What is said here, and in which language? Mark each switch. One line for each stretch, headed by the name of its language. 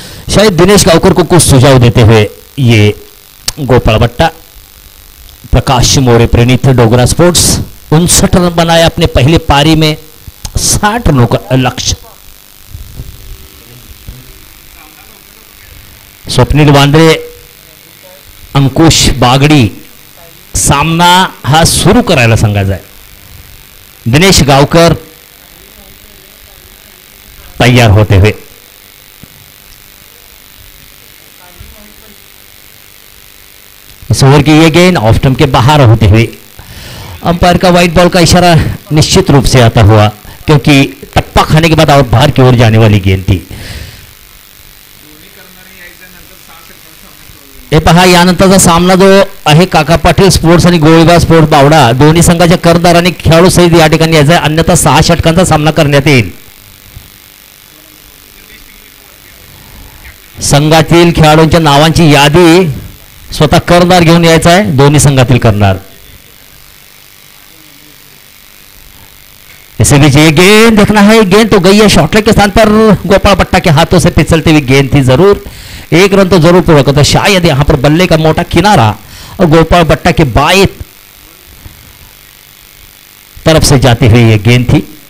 Hindi: शायद दिनेश गावकर को कुछ सुझाव देते हुए ये गोपाल भट्टा, प्रकाश मोरे प्रणीत डोगरा स्पोर्ट्स 59 रन बनाए अपने पहले पारी में, 60 रनों का लक्ष्य।
Marathi: स्वप्निल वांद्रे, अंकुश बागडी सामना हा सुरू करायला सांगायचा आहे।
Hindi: दिनेश गावकर तैयार होते हुए, इस ओवर की ये गेंद ऑफ स्टंप के बाहर होते हुए अंपायर का व्हाइट बॉल का इशारा निश्चित रूप से आता हुआ, क्योंकि टप्पा खाने के बाद और बाहर की ओर जाने वाली गेंद थी।
Marathi: हे पहा, यानंतरचा सामना जो आहे काका पाटील स्पोर्ट्स आणि गोळीबार स्पोर्ट्स बावडा दोन्ही संघाच्या कर्णधार आणि खेळाडू सहित या ठिकाणी यायचा आहे, अन्यथा 6 षटकांचा सामना करण्यात येईल। संघातील खेळाडूंच्या नावांची यादी स्वतः कर्णधार घेऊन यायचा आहे, दोन्ही संघातील कर्णधार।
Hindi: इसी बीच ये गेंद देखना है, गेंद तो गई है शॉर्टलेग के स्थान पर, गोपाल भट्टा के हाथों से फिसलती हुई गेंद थी। जरूर एक रन तो जरूर पूरा करता, शायद यहां पर बल्ले का मोटा किनारा और गोपाल भट्टा के बाएं तरफ से जाती हुई ये गेंद थी।